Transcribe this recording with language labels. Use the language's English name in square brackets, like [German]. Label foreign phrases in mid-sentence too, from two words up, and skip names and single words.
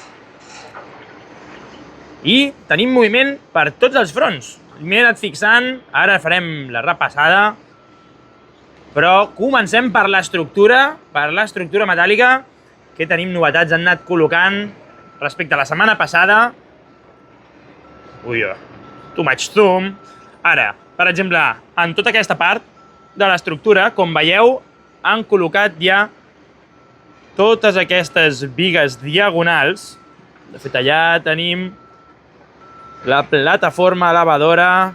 [Catalan] I tenim moviment per tots els fronts. M'he anat fixant, ara farem la repassada, però comencem per l'estructura metàl·lica, que tenim novetats, han anat col·locant respecte a la setmana passada. Ui, [English] too much zoom. [Catalan] Ara, per exemple, en tota aquesta part de l'estructura, com veieu, han col·locat ja totes aquestes bigues diagonals. De fet, allà tenim la plataforma elevadora.